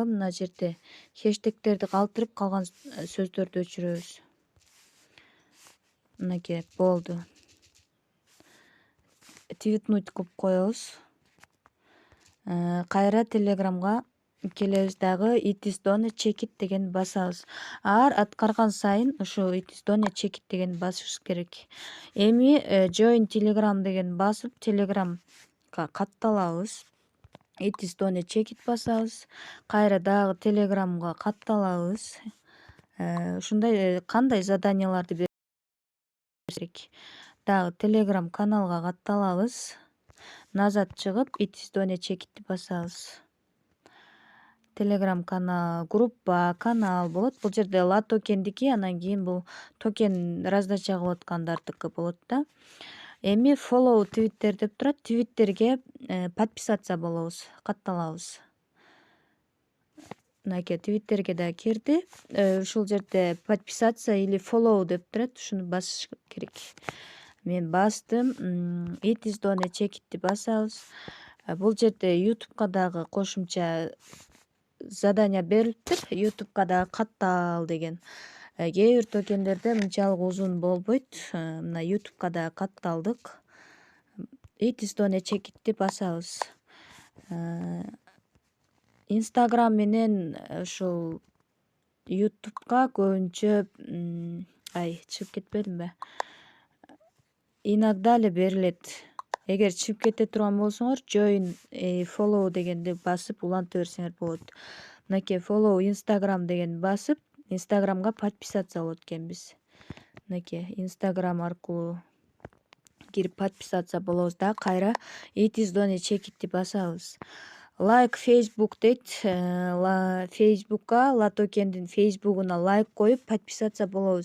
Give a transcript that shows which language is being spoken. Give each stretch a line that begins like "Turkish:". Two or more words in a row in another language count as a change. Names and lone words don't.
Kyrgyz: Мына жерде хэштегтерди калтырып, калган сөздөрдү өчүрөбүз. Мынакей болду. Твитнуть кылып коебуз. Кайра Telegramга келебиз дагы.
English: It is done, check it
Kyrgyz: деген басабыз. Аткарган сайын ушу
English: It is done, check it
Kyrgyz: деген басышыбыз керек. Эми
English: join Telegram
Kyrgyz: деген басып, Telegramга катталабыз.
English: It is done, check it
Kyrgyz: басабыз. Кайра дагы Telegramга катталабыз. Ушундай кандай заданияларды бериш керек. Дагы Telegram каналга катталабыз. Назад чыгып,
English: It is done, check it
Kyrgyz: басабыз. Telegram канал, группа, канал болот. Бул жерде Latokendики, анан кийин бул токен раздача кылып аткандардыкы болот да. Эми
English: follow Twitter
Kyrgyz: деп турат. Twitterге подписаться болобуз, катталабыз. Мынакей Twitterге да кирди. Ушул жерде
Russian: подписаться или
Kyrgyz: follow деп турат. Ушуну басыш керек. Мен бастым.
English: It is done, check it
Kyrgyz: басабыз. Бул жерде YouTube'га дагы кошумча задания берилиптир. YouTube'га дагы каттал деген. Кээ бир токендерде мынчалык узун болбойт. Мына YouTube'га дагы катталдык.
English: It is done, check it
Kyrgyz: басабыз. Instagram менен ушул YouTube'га көбүнчө чыгып кетпедимби? Иногда эле берилет. Эгер чыгып кете турган болсоңор
English: join follow
Kyrgyz: дегенди басып уланта берсеңер болот. Мынакей
English: follow Instagram
Kyrgyz: дегенди басып, Instagramга подписаться болот экенбиз. Мынакей Instagram аркылуу кирип подписаться болобуз да кайра
English: It is Done Check-итти
Kyrgyz: басабыз. Лайк Facebook дейт. Facebookка Латокендин Facebook'уна лайк коюп подписаться болобуз.